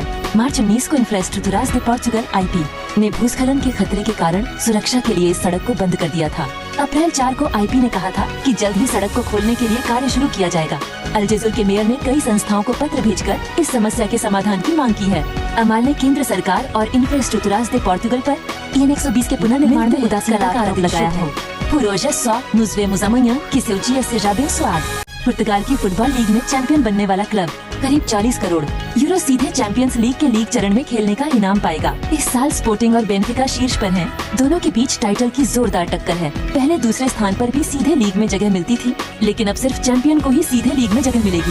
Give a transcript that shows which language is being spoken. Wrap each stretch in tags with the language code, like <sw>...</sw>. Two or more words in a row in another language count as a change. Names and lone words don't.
<hi>मार्च 19 को इंफ्रास्ट्रक्चरास दे पोर्चुगल IP ने भूस्खलन के खतरे के कारण सुरक्षा के लिए इस सड़क को बंद कर दिया था। अप्रैल 4 को IP ने कहा था कि जल्द ही सड़क को खोलने के लिए कार्य शुरू किया जाएगा। अल्जजूर के मेयर ने कई संस्थाओं को पत्र भेजकर इस समस्या के समाधान की मांग की है। अमाल ने केंद्र सरकार और इंफ्रास्ट्रक्चरास दे पोर्चुगल पर EN 120 के पुनर्निर्माण में उदासीनता का आरोप लगाया है।</hi> <pt>Nos vemos amanhã, que seu dia seja abençoado।</pt> <hi>पुर्तगाल की फुटबॉल लीग में चैंपियन बनने वाला क्लब करीब 40 करोड़ यूरो सीधे चैंपियंस लीग के लीग चरण में खेलने का इनाम पाएगा। इस साल स्पोर्टिंग और बेनफिका शीर्ष पर हैं। दोनों के बीच टाइटल की जोरदार टक्कर है। पहले दूसरे स्थान पर भी सीधे लीग में जगह मिलती थी, लेकिन अब सिर्फ चैंपियन को ही सीधे लीग में जगह मिलेगी।</hi>